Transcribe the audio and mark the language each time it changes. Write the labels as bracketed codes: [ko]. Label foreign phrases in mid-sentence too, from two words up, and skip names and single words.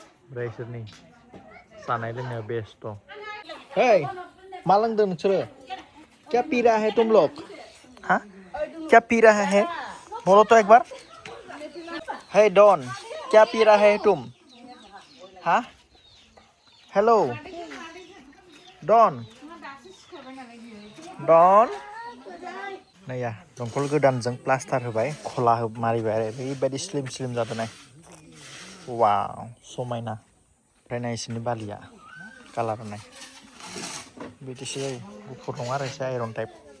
[brx] ओमफ्राय इसोरनि जानाय लोंनायाव बेस्थ' हेय मा लोंदों नोंसोरो [hi] क्या पी रहा है तुम लोग हाँ क्या पी रहा है बोलो तो एक बार हे डॉन क्या पी रहा है तुम हाँ हेलो डॉन [brx] डॉन नैया दंखल गोदानजों प्लास्टार होबाय खला मारिबाय आरो ओरैबायदि [en] slim slim [brx] जादों नाय वाव समायना ओमफ्राय नायसोरनि बालिया कालार नाय बिदिसो जायो गुफुर नङा आरो एसे [en] iron type